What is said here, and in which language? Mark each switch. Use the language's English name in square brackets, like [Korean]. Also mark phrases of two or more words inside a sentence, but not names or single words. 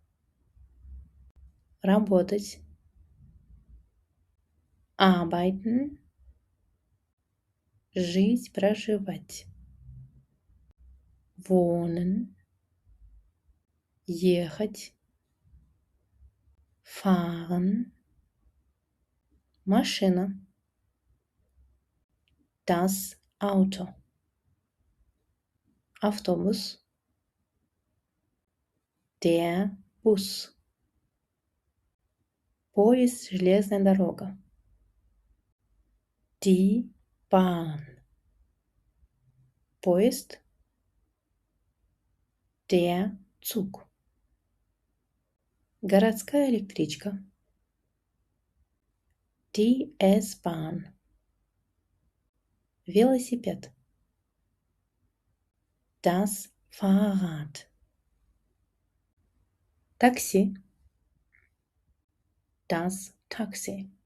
[Russian] Работать. Arbeiten. Жить, проживать. Wohnen. Ехать. [German] Fahren. Машина. Das Auto. Автобус. Der Bus. [Russian] Поезд, железная дорога. [German] Die Bahn. Поезд. Der Zug. [Russian] Городская электричка. [German] Die S-Bahn. Велосипед. Das Fahrrad. Такси. Das Taxi.